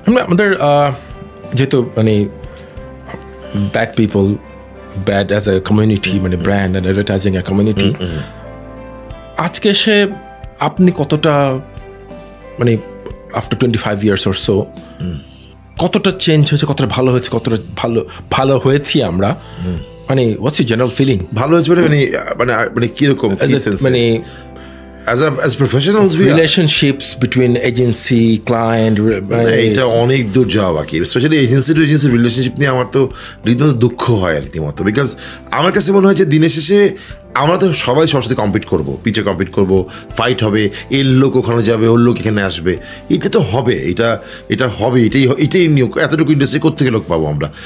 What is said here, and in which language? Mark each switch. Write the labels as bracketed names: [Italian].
[Bangla] আমাদের যেহেতু মানে [English] bad people, bad as a community, [Bangla] মানে [English] brand and advertising a community, [Bangla] আজকে সে আপনি কতটা মানে [English] after 25 years or so [Bangla] কতটা চেঞ্জ হয়েছে, কতটা ভালো হয়েছে, কতটা ভালো হয়েছি আমরা, মানে [English] what's your general feeling? [Bangla] ভালো হয়েছে মানে কিরকম মানে [English] as professionals relationships between agency client, [Bangla] এটা অনেক দূর যাওয়া বাকি, specially agency two agency relationship নিয়ে আমার তো রীতিমতো দুঃখ হয় রীতিমতো। বিকজ আমার কাছে মনে হয় যে দিনের শেষে আমরা তো সবাই সবার সাথে কম্পিট করবো, পিচে কম্পিট করবো, ফাইট হবে, এর লোক ওখানে যাবে, ওর লোক এখানে আসবে, এটা তো হবে, এটা হবে, এটাই নিয়োগ, এতটুকু ইন্ডাস্ট্রি কোত্থেকে লোক পাবো আমরা।